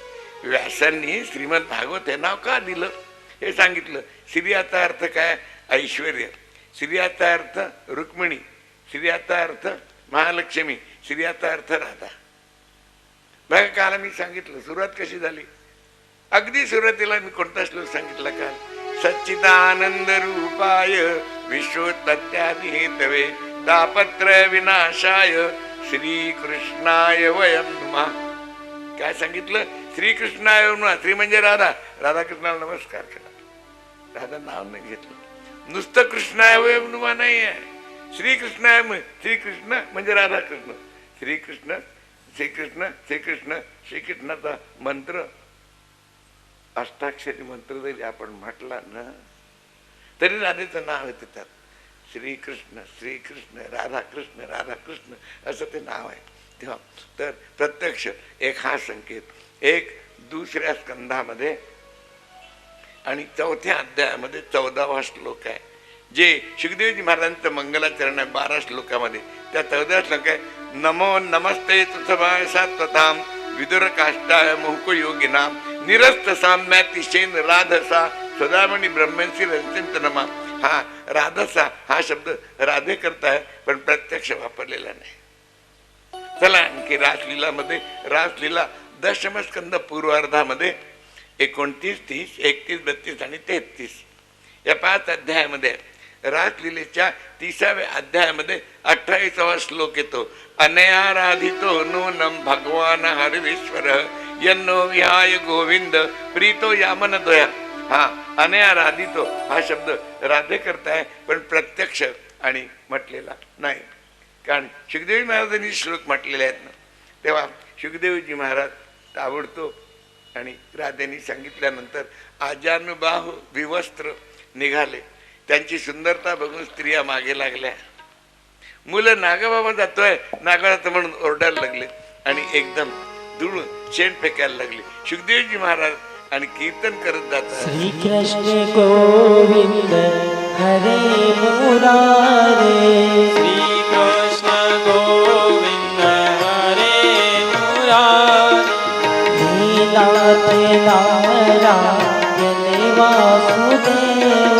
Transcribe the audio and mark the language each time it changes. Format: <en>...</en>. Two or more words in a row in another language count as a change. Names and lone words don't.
<mr>व्यासांनी श्रीमद भागवत हे नाव का दिलं हे सांगितलं. श्री याचा अर्थ काय? ऐश्वर्य. श्री याचा अर्थ रुक्मिणी. श्री याचा अर्थ महालक्ष्मी. श्री याचा अर्थ राधा. बघा, काल मी सांगितलं सुरुवात कशी झाली. अगदी सुरुवातीला मी कोणता श्लोक सांगितला काल?</mr> <sa>सच्चिदानंद रूपाय विश्वोत्पत्त्यादि हेतवे तापत्र विनाशाय श्रीकृष्णाय वयं नमः.</sa> <mr>काय सांगितलं?</mr> <sa>श्रीकृष्णाय नमः.</sa> <mr>श्री म्हणजे राधा. राधाकृष्णाला नमस्कार करा. राधा नाव नाही घेतलं. नुसतं</mr> <sa>कृष्णाय वयं नमः</sa> <mr>नाही आहे. श्रीकृष्णाय. श्रीकृष्ण म्हणजे राधाकृष्ण. श्रीकृष्ण श्रीकृष्ण श्रीकृष्ण. श्रीकृष्णाचा मंत्र अष्टाक्षरी मंत्र जरी आपण म्हटला ना तरी राधेचं नाव आहे त्याच्यात. श्रीकृष्ण श्रीकृष्ण राधाकृष्ण राधाकृष्ण असं ते नाव आहे. तेव्हा तर प्रत्यक्ष एक हा संकेत. एक दुसऱ्या स्कंधामध्ये आणि 4थ्या अध्यायामध्ये 14वा श्लोक आहे, जे सुखदेवजी महाराजांचं मंगलाचरण आहे 12 श्लोकामध्ये. त्या 14 श्लोक आहे,</mr> <sa>नमो नमस्ते तुथभाय सात्वताम विदुर काष्टाय मोहको योगिनाम निरस्त साम्यातिशेन राधसा सदामणी ब्रह्मंसी रचिंतनमा.</sa> <mr>हा राधसा हा शब्द राधे करता आहे पण प्रत्यक्ष वापरलेला नाही. चला आणखी रासलीलामध्ये रासलीला दशमस्कंद पूर्वार्धामध्ये 29, 30, 31, 32 आणि 33 या 5 अध्यायामध्ये रासलीलेच्या 30व्या अध्यायामध्ये 28वा श्लोक येतो,</mr> <sa>अनयाराधितो नूनम भगवान हरिश्वर यन्नो विहाय गोविंद प्रीतो यामन दोया.</sa> <mr>हा अनयाराधितो हा शब्द राधे करताय पण प्रत्यक्ष आणि म्हटलेला नाही. कारण सुखदेवजी महाराजांनी श्लोक म्हटलेले आहेत ना, तेव्हा सुखदेवजी महाराज ताबडतोब आणि राधेनी सांगितल्यानंतर आजानुबाहू विवस्त्र निघाले. त्यांची सुंदरता बघून स्त्रिया मागे लागल्या. मुलं नागाबाबा जातोय नागाबाबा म्हणून ओरडायला लागले आणि एकदम दुळून शेण फेकायला लागले. सुखदेवजी महाराज आणि कीर्तन करत जातात,</mr> <sa>श्री कृष्ण गोविंद हरे मुरारे. श्री कृष्ण गोविंद हरे मुरारे. लीलाथ नारायण वासुदेव.</sa>